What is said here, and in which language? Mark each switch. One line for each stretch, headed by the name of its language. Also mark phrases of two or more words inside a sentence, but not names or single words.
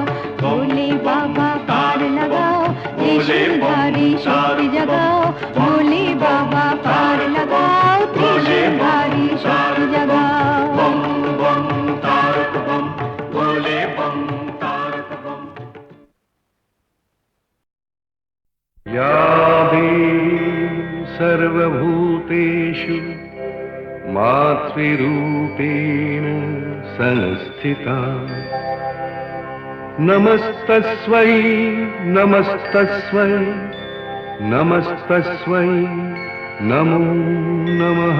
Hindi: भोले बाबा पार लगाओ, त्रिशूलधारी शक्ति जगाओ। भोले बाबा पार लगाओ, त्रिशूलधारी शक्ति जगाओ। बम बम तारक बम, भोले बम तारक बम।
Sanskrit: या देवी सर्वभूतेषु मातृरूपेण संस्थिता, नमस्तस्मै नमस्तस्मै नमस्तस्मै नमो नमः।